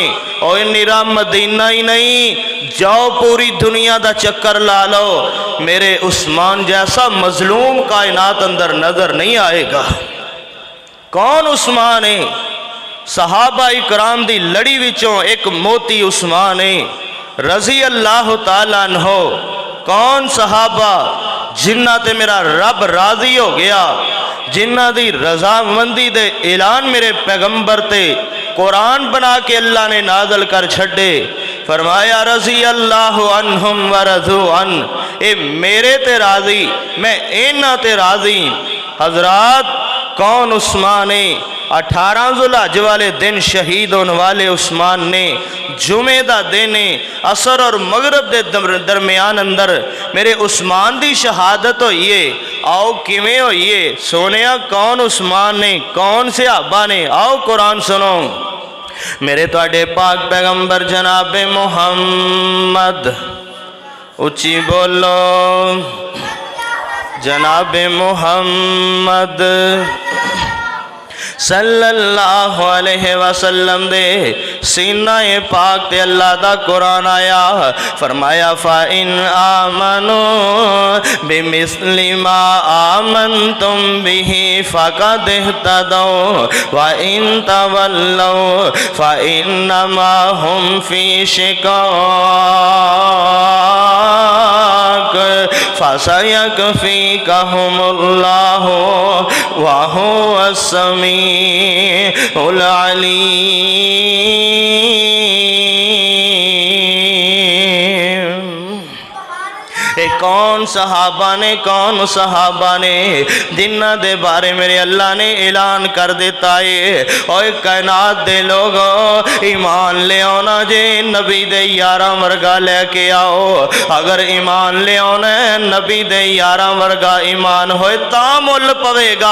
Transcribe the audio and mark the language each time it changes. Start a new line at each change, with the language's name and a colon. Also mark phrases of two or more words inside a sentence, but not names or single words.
Punjabi: اور نرا مدینہ ہی نہیں، جاؤ پوری دنیا دا چکر لا لو، میرے عثمان جیسا مظلوم کائنات اندر نظر نہیں آئے گا. کون عثمان ہے? صحابہ اکرام دی لڑی وچوں ایک موتی عثمان ہے.
Arabic: رضي الله تعالى عنه.
Punjabi: کون صحابہ جنہاں تے میرا رب راضی ہو گیا، جنہاں دی رضامندی دے اعلان میرے پیغمبر تے قرآن بنا کے اللہ نے نازل کر چھڈے.
Arabic: फरमाया رضي الله عنهم و رضوا عن,
Punjabi: اے میرے تے راضی، میں انہاں تے راضی. حضرات، کون عثمان ہے? 18 ذوالحج والے دن شہید ہونے والے عثمان نے جمعے دا دن عصر اور مغرب کے درمیان اندر میرے عثمان کی شہادت ہوئی ہے. آؤ کمیں ہوئی ہے؟ سونیا، کون عثمان نے? کون صحابہ نے؟ آؤ قرآن سنو. میرے تہاڈے پاک پیغمبر جنابِ محمد، اچی بولو، جنابِ محمد
Arabic: صلى الله عليه وسلم
Punjabi: دے سینہ پاک تے اللہ دا قرآن آیا.
Arabic: फरमाया فإن آمنوا بمثل ما آمنتم به فقد اهتدوا وإن تولوا فإنما هم في شقاق فسيكفيكهم الله وهو السميع العليم.
Punjabi: کون صحابہ نے، کون صحابہ نے جنہاں دے بارے میرے اللہ نے اعلان کر دتا ہے. اور کائنات دے لوگوں ایمان لے آنا جے نبی دے یاراں ورگا لے کے آؤ. اگر ایمان لے آنا نبی دے یاراں ورگا ایمان ہوئے تاں مل پوے گا.